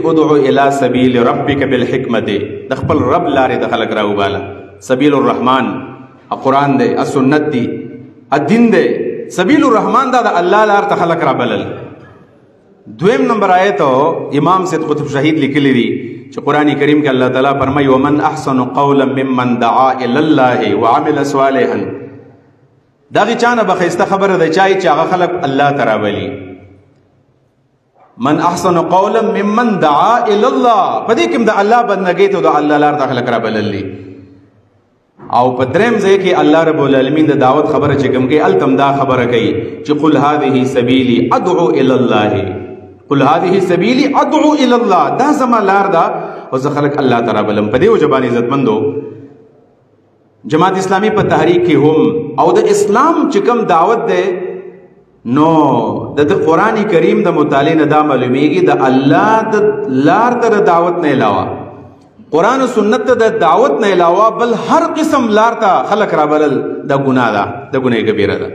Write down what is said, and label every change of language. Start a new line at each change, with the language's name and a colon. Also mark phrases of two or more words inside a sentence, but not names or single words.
Arabic: ادعو الی سبیل ربک بالحکمت،
Pashto: د خپل رب لارې د خلک راوباله.
Arabic: سبیل الرحمن
Pashto: قرآن دی، السنت دی، الدین دی.
Arabic: سبیل الرحمن
Pashto: دا د الله لار ته خلک رابلل. دویم نمبر آیت امام سید قطب شهید لیکلی دی چې قرآن کریم کې الله تعالی فرمایي
Arabic: ومن احسن قولا ممن دعا الی الله وعمل صالحا.
Pashto: دغه چانه به ښایسته خبره ده چې هغه خلک الله ته راولي.
Arabic: من احسن قولا ممن دعا الی الله،
Pashto: په دې کې هم د الله بندګۍ ته د الله لار ته خلک رابللي. او په دریم ځای کې
Arabic: الله رب العالمین
Pashto: د دعوت خبره چې کوم کوي هلته هم دا خبره کوي چې
Arabic: قل هذه سبیلي ادعو الی الله، قل هذه سبیلي ادعو الی الله،
Pashto: دا زما لار ده او زه خلک الله ته رابلم. په دې وجه باندې عزتمندو جماعت اسلامی په تحریک کې هم او د اسلام چې کوم دعوت ده نو د قرآن کریم د مطالعې نه دا معلومیږي د الله د لار ته د دعوت نه علاوه، قرآن و سنت ته د دعوت نه علاوه بل هر قسم لار ته خلق رابلل دا ګناه ده، د ګناه کبیره ده.